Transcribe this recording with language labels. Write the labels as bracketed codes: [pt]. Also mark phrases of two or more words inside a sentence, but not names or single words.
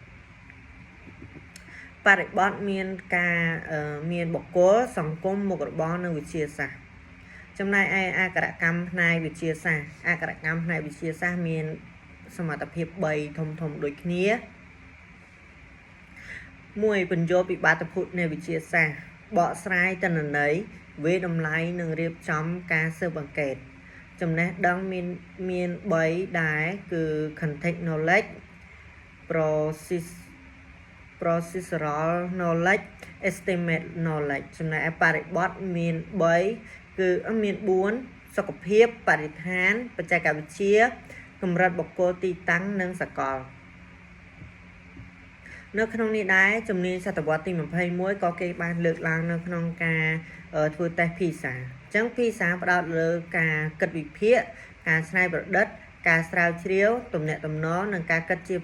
[km] បរិបទមានបុគ្គលសង្គមមុខរបរនិងវិទ្យាសាស្ត្រចំណែកឯអក្ខរកម្មផ្នែកវិទ្យាសាស្ត្រមានសមត្ថភាព3ធំដូចគ្នា 1បញ្ចូលពីបាតុភូតនៃវិទ្យាសាស្ត្របកស្រាយទិន្នន័យវាតម្លៃនិងរៀបចំការស៊ើបអង្កេតចំណេះដឹងមាន3ដែរគឺ [en] context knowledge procedural knowledge estimate knowledge [km] ចំណែកឯបរិបទមាន3គឺមាន4សុខភាពបរិស្ថានបច្ចេកវិទ្យាកម្រិតបុគ្គលទីតាំងនិងសកល នៅក្នុងនេះដែរជំនាញសតវត្សទី21ក៏គេបានលើកឡើងនៅក្នុងការធ្វើតេស្ត PISA អញ្ចឹង PISA ផ្ដោតលើការគិតវិភាគការច្នៃប្រឌិតការស្រាវជ្រាវទំនាក់ទំនងនិងការគិតជា